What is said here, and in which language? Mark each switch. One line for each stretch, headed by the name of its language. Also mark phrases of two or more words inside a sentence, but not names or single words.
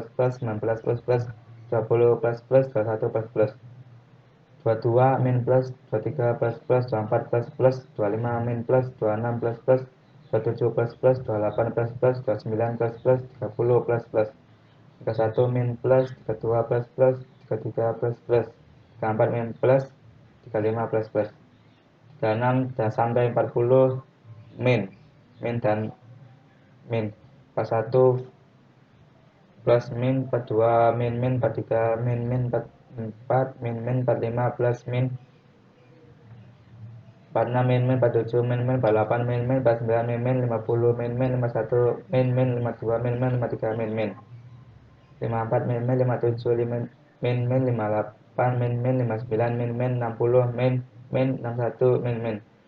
Indonesian: plus 19 plus plus 20 plus plus 21 plus plus 22 min plus 23 plus plus 24 plus plus 25 min plus 26 plus plus 27 plus plus 28 plus plus 29 plus plus 30 plus plus 31 min plus 32 plus plus 33 plus plus 34 min plus 35 plus plus 36 dan sampai 40 min dan min 41 plus min 42 min 43 min 44 min 45 plus min 46 min 47 min 48 min 49 min 50 min 51 min 52 min 53 min 54 min 57 min 58 min 59 min 60 min 61 min